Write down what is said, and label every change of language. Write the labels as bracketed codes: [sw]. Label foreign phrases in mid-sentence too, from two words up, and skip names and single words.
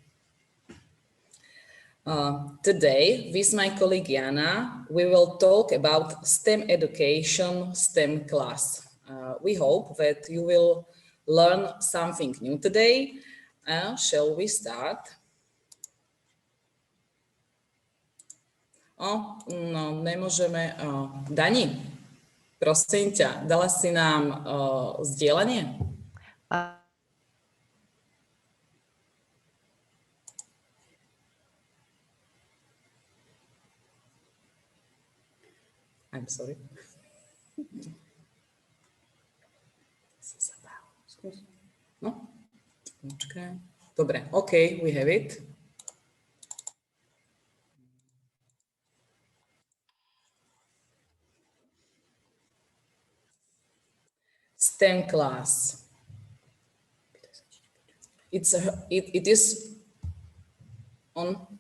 [en] Today, with my colleague Jana, we will talk about STEM education, STEM class. We hope that you will learn something new today. Shall we start? No, [sk] nemôžeme. Dani, prosím ťa, dala si nám zdieľanie? [en] I'm sorry. [sk] No? Počkaj. Dobre, [en] OK, we have it. STEM class. It is on.